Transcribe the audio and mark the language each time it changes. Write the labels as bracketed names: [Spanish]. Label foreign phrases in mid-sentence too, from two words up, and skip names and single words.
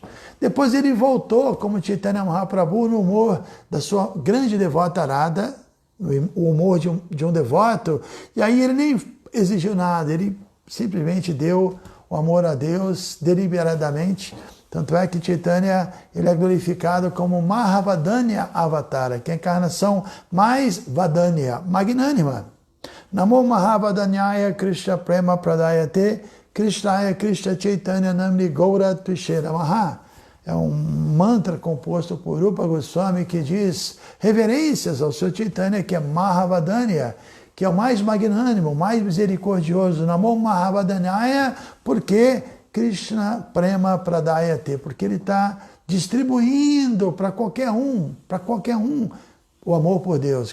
[Portuguese] Depois ele voltou, como Chaitanya Mahaprabhu, no humor da sua grande devota Radha, o humor de um devoto, e aí ele nem exigiu nada, ele simplesmente deu o amor a Deus deliberadamente. Tanto é que Chaitanya ele é glorificado como Mahavadanya Avatara, que é a encarnação mais Vadanya, magnânima. [Sanskrit] नमो महावदान्याय कृष्ण प्रेम प्रदायते कृष्णाय कृष्ण चैतन्य नाम्नि गौर तुशेर मह. [Portuguese] É um mantra composto por Rupa Goswami que diz reverências ao seu Chaitanya, que é Mahavadanya, que é o mais magnânimo, o mais misericordioso. [Sanskrit] नमो महावदान्याय, [Portuguese] porque [Sanskrit] कृष्ण प्रेम प्रदायते, [Portuguese] porque ele está distribuindo para qualquer um, o amor por Deus.